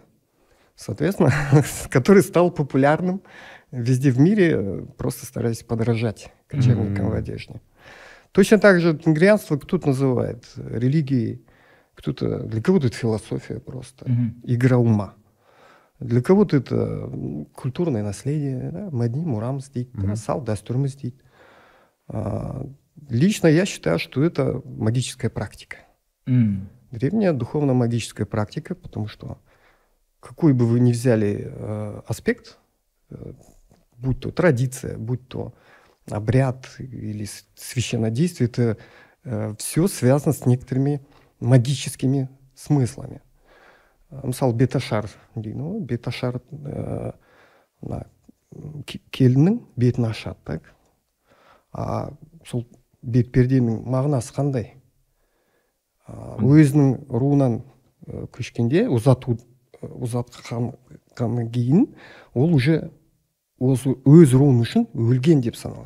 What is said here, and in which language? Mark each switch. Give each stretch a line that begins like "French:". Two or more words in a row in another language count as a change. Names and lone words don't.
Russian: Соответственно, который стал популярным везде в мире, просто стараясь подражать кочевникам в одежде. Точно так же тенгрианство кто-то называет религией, кто-то, для кого-то это философия просто, игра ума. Для кого-то это культурное наследие,
Kazakh: да, мәдени мұрамыз дейді, салт дәстүріміз дейді.
Russian: Лично я считаю, что это магическая практика. Древняя духовно-магическая практика, потому что какой бы вы ни взяли аспект, будь то традиция, будь то обряд или священнодействие, это все связано с некоторыми магическими смыслами.
Kazakh: Мысалы беташар дейді ғой, беташар келіннің бетін ашады, так? А сол бетперденің мағынасы қандай? Өзінің руынан көшкенде ұзатқаннан кейін ол уже өз руын үшін өлген деп саналады.